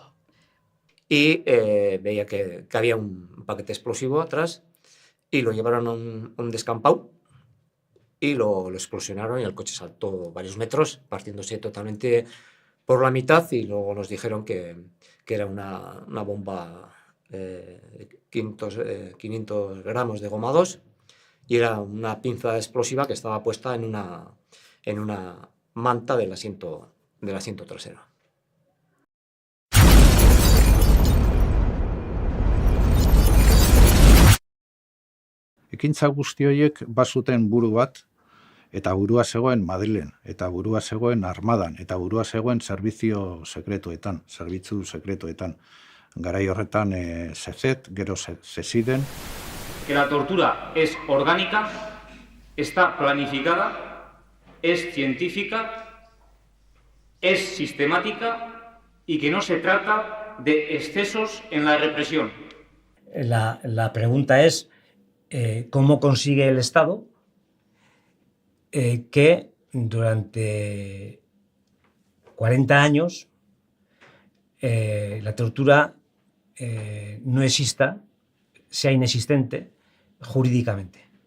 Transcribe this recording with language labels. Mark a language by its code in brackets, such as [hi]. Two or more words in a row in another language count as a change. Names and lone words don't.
[es] Y veía que había un paquete explosivo atrás y lo llevaron a un descampado y lo explosionaron y el coche saltó varios metros, partiéndose totalmente por la mitad, y luego nos dijeron que era una bomba de 500 gramos de goma 2 y era una pinza explosiva que estaba puesta en en una manta del asiento trasero. [eu] Ekintza guzti horiek bazuten buru bat, eta burua zegoen Madrilen, eta burua zegoen armadan, eta burua zegoen zerbitzu sekretuetan. Garai horretan CZ, gero CESIDen. [es] Que la tortura es orgánica, está planificada, es científica, es sistemática y que no se trata de excesos en la represión. La pregunta es cómo consigue el Estado que durante 40 años la tortura no exista, sea inexistente jurídicamente.